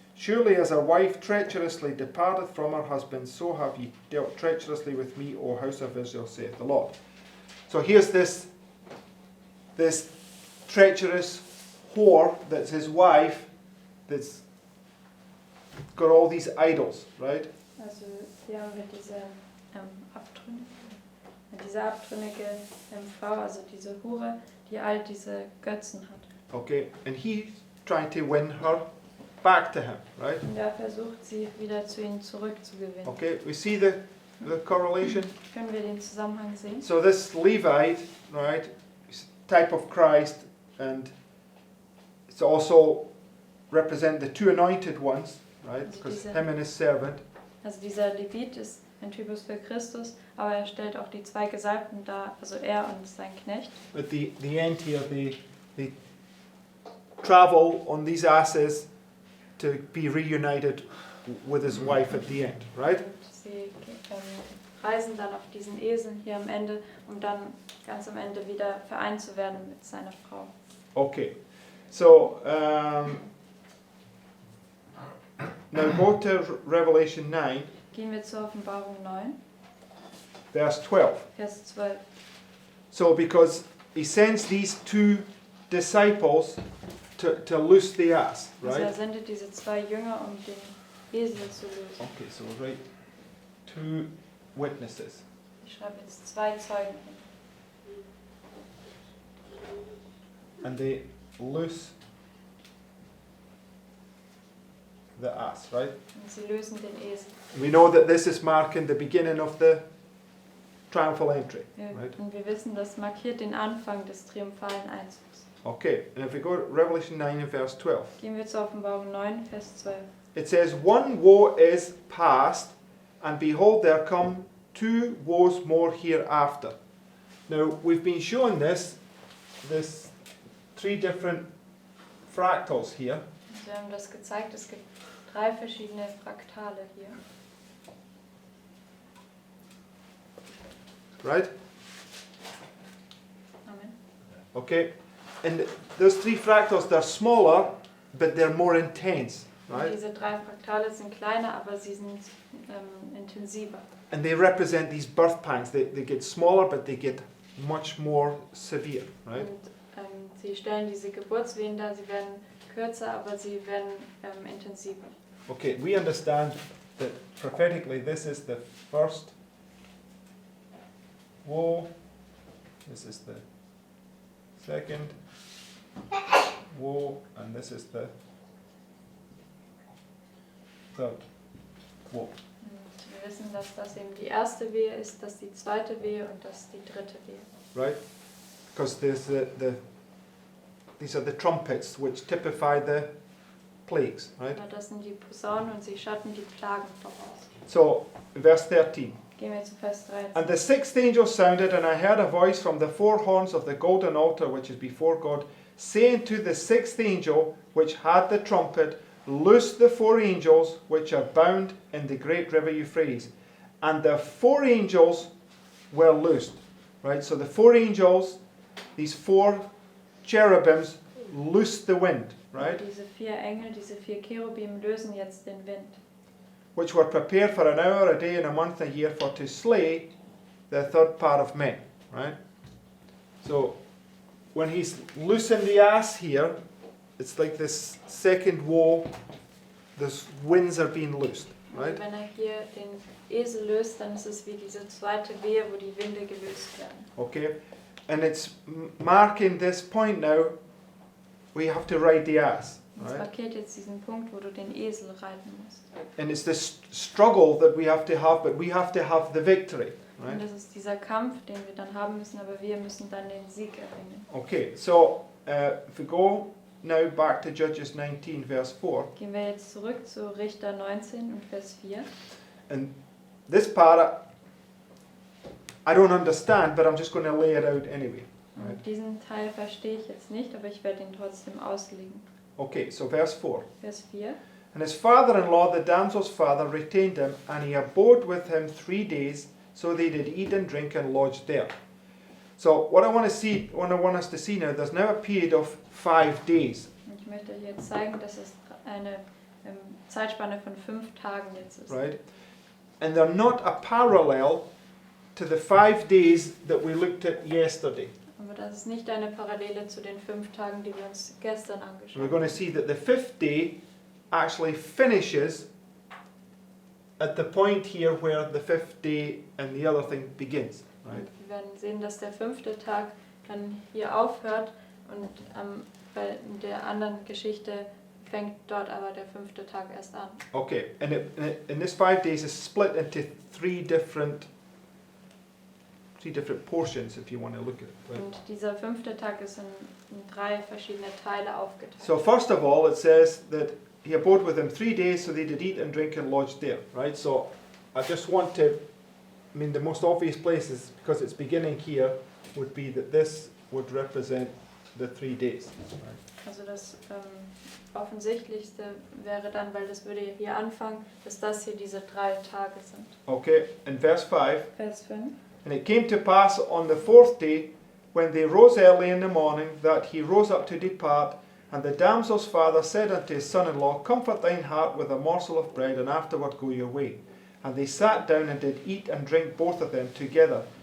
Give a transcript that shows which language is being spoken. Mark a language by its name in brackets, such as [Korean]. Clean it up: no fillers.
[English] Surely as a wife treacherously departeth from her husband, so have ye dealt treacherously with me, O house of Israel, saith the Lord. So here's this treacherous whore that's his wife, that's got all these idols, right? [German] Also hier haben wir diese abtrünnige Frau, also diese Hure, die all diese Götzen hat. [English] Okay, and he's trying to win her back to him, right? [German] Und er versucht, sie wieder zu ihm zurückzugewinnen. [English] Okay, we see the correlation. [German] Können wir den Zusammenhang sehen? [English] So this Levite, right, is a type of Christ, and it's also represent the two anointed ones, right? Because him and his servant. [German] Also dieser Levit ist ein Typus für Christus, aber er stellt auch die zwei Gesalbten dar, also er und sein Knecht. [English] At the end here, they travel on these asses to be reunited with his wife at the end, right? [German] Und sie reisen dann auf diesen Eseln hier am Ende, um dann ganz am Ende wieder vereint zu werden mit seiner Frau. [English] Okay, so now go to Revelation 9, [German] Gehen wir zur Offenbarung 9, [English] verse 12. [German] Vers 12. [English] So because he sends these two disciples to loose the ass, [German] Also er [English] right? [German] sendet diese zwei Jünger, um den Esel zu lösen. [English] Okay, so write two witnesses. [German] Ich schreibe jetzt zwei Zeugen hin. [English] And they loose the ass, right? [German] Und sie lösen den Esel. [English] We know that this is marking the beginning of the triumphal entry, right? [German] Und wir wissen, das markiert den Anfang des triumphalen Einzugs. [English] Okay, and if we go to Revelation 9 and verse 12, [German] Gehen wir zur Offenbarung 9, Vers 12. [English] it says, "One woe is past, and behold, there come two woes more hereafter." Now, we've been showing this three different fractals here, [German] Und wir haben das gezeigt, es gibt drei verschiedene Fraktale hier. [English] right? Amen. Okay, and those three fractals, they're smaller, but they're more intense, [German] Und [English] right? [German] diese drei Fraktale sind kleiner, aber sie sind intensiver. [English] And they represent these birth pangs. They get smaller, but they get much more severe, right? [German] Und sie stellen diese Geburtswehen dar, sie werden kürzer, aber sie werden intensiver. [English] Okay, we understand that prophetically this is the first woe, this is the second woe, and this is the third woe. [German] Und wir wissen, dass das eben die erste Wehe ist, das die zweite Wehe und das die dritte Wehe. [English] Right? Because there's these are the trumpets which typify the plagues, right? [German] Ja, das sind die Posaunen und sie schatten die Plagen voraus. [English] So, verse 13. [German] Gehen wir zu Vers 13. [English] And the sixth angel sounded, and I heard a voice from the four horns of the golden altar which is before God, saying to the sixth angel which had the trumpet, "Loose the four angels which are bound in the great river Euphrates." And the four angels were loosed. Right? So the four angels, these four cherubims, loosed the wind, right? [German] Diese vier Engel, diese vier Cherubim lösen jetzt den Wind. [English] Which were prepared for an hour, a day, and a month, a year, for to slay the third part of men, right? So when he's loosing the ass here, it's like this second woe, the winds are being loosed, right? [German] Und wenn hier den Esel löst, dann ist es wie diese zweite Wehe, wo die Winde gelöst werden. [English] Okay? And it's marking this point now, we have to ride the ass, [German] Und es [English] right? [German] markiert jetzt diesen Punkt, wo du den Esel reiten musst. [English] And it's this struggle that we have to have, but we have to have the victory, [German] Und [English] right? [German] das ist dieser Kampf, den wir dann haben müssen, aber wir müssen dann den Sieg erringen. [English] Okay, so if we go now back to Judges 19, verse 4, [German] Gehen wir jetzt zurück zu Richter 19 und Vers 4. [English] and this part I don't understand, but I'm just going to lay it out anyway. Right? [German] Und diesen Teil verstehe ich jetzt nicht, aber ich werde ihn trotzdem auslegen. [English] Okay, so verse 4. [German] Vers 4. [English] And his father-in-law, the damsel's father, retained him, and he abode with him 3 days, so they did eat and drink and lodged there. So what I want us to see now, there's now a period of 5 days. [German] Und ich möchte hier zeigen, dass es eine Zeitspanne von 5 Tagen jetzt ist. [English] Right? And they're not a parallel to the 5 days that we looked at yesterday. [German] Aber das ist nicht eine Parallele zu den 5 Tagen, die wir uns gestern angeschaut [English] We're going to [German] haben. [English] see that the 5th day actually finishes at the point here where the 5th day and the other thing begins. Right? [German] Und wir werden sehen, dass der 5. Tag dann hier aufhört und bei der anderen Geschichte fängt dort aber der 5. Tag erst an. [English] Okay, and this 5 days is split into three different portions, if you want to look at it. Right? [German] Und dieser 5. Tag ist in 3 verschiedene Teile aufgeteilt. [English] So first of all, it says that he abode with them 3 days, so they did eat and drink and lodged there. Right. So I just want to. I mean, the most obvious place is because it's beginning here would be that this would represent the 3 days. Right? [German] Also das Offensichtlichste wäre dann, weil das würde hier anfangen, dass das hier diese 3 Tage sind. [English] Okay. In verse 5. [German] Vers 5. [English] And it came to pass on the 4th day, when they rose early in the morning, that he rose up to depart. And the damsel's father said unto his son-in-law, Comfort thine heart with a morsel of bread, and afterward go your way. And they sat down and did eat and drink both of them together.